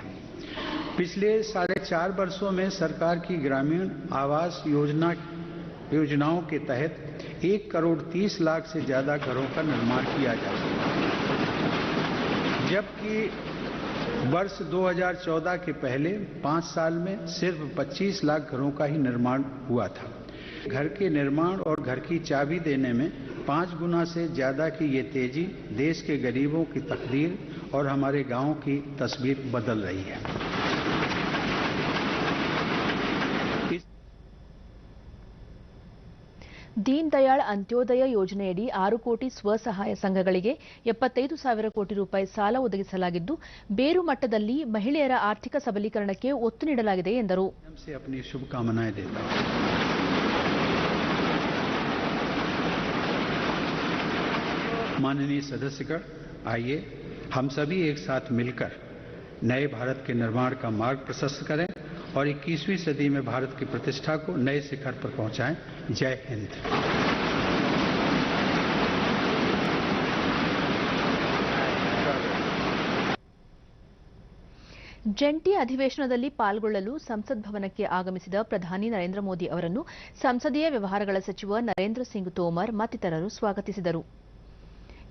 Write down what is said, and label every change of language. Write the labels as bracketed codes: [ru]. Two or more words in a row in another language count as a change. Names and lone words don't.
[hi] पिछले 4.5 वर्षों में सरकार की ग्रामीण आवास योजनाओं के तहत 1 करोड़ 30 लाख से ज्यादा घरों का निर्माण किया जा चुका है, जबकि वर्ष 2014 के पहले 5 साल में सिर्फ 25 लाख घरों का ही निर्माण हुआ था. घर के निर्माण और घर की चाबी देने में 5 गुना से ज्यादा की ये तेजी देश के गरीबों की तकदीर और हमारे गांव की तस्वीर बदल रही है. [kn] ದೀನ್ ದಯಾಳ್ ಅಂತ್ಯೋದಯ ಯೋಜನೆಯಡಿ 6 ಕೋಟಿ ಸ್ವಸಹಾಯ ಸಂಘಗಳಿಗೆ 75,000 ಕೋಟಿ ರೂಪಾಯಿ ಸಾಲ ಒದಗಿಸಲಾಗಿದ್ದು ಬೇರು ಮಟ್ಟದಲ್ಲಿ ಮಹಿಳೆಯರ ಆರ್ಥಿಕ ಸಬಲೀಕರಣಕ್ಕೆ ಒತ್ತು ನೀಡಲಾಗಿದೆ ಎಂದರು. [hi] माननीय सदस्यगण, आइए हम सभी एक साथ मिलकर नए भारत के निर्माण का मार्ग प्रशस्त करें और 21वीं सदी में भारत की प्रतिष्ठा को नए शिखर पर पहुंचाएं. जय हिंद. [kn] ಜಂಟಿ ಅಧಿವೇಶನದಲ್ಲಿ ಪಾಲ್ಗೊಳ್ಳಲು ಸಂಸತ್ ಭವನಕ್ಕೆ ಆಗಮಿಸಿದ ಪ್ರಧಾನಿ ನರೇಂದ್ರ ಮೋದಿ ಅವರನ್ನು ಸಂಸದೀಯ ವ್ಯವಹಾರಗಳ ಸಚಿವ ನರೇಂದ್ರ ಸಿಂಗ್ ತೋಮರ್ ಮತ್ತಿತರರು ಸ್ವಾಗತಿಸಿದರು.